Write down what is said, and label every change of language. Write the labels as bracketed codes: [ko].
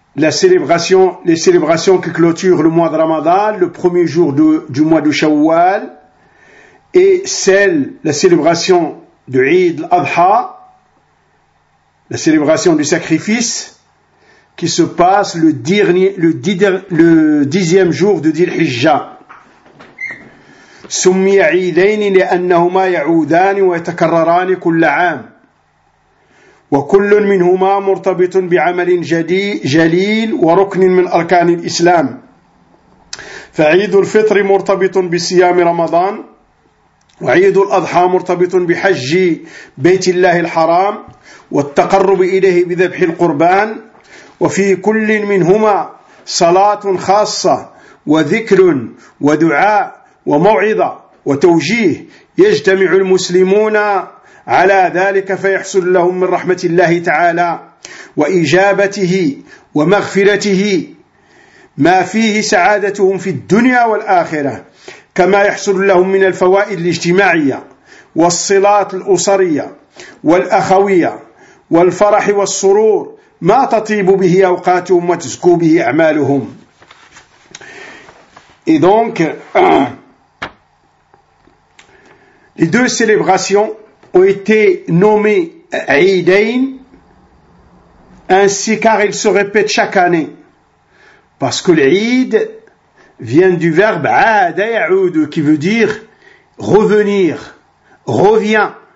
[fr] célébration, les célébrations qui clôturent le mois de Ramadan, le premier jour du mois de Shawwal, et celle, la célébration de Eid al-Adha, la célébration du sacrifice, qui se passe le dixième jour de Dhul-Hijja. [ar] سمي عيدين لأنهما يعودان ويتكرران كل عام وكل منهما مرتبط بعمل جليل وركن من أركان الإسلام. فعيد الفطر مرتبط بصيام رمضان، وعيد الأضحى مرتبط بحج بيت الله الحرام والتقرب إليه بذبح القربان، وفي كل منهما صلاة خاصة وذكر ودعاء وموعظة وتوجيه، يجتمع المسلمون على ذلك فيحصل لهم من رحمة الله تعالى وإجابته ومغفرته ما فيه سعادتهم في الدنيا والآخرة، كما يحصل لهم من الفوائد الاجتماعية والصلات الأسرية والأخوية والفرح والسرور ما تطيب به أوقاتهم وتزكو به أعمالهم. إذنك [fr] les deux célébrations ont été nommées Eidain, ainsi car elles se répètent chaque année. Parce que l'Eid vient du verbe Aadayaoud, qui veut dire revenir, revient.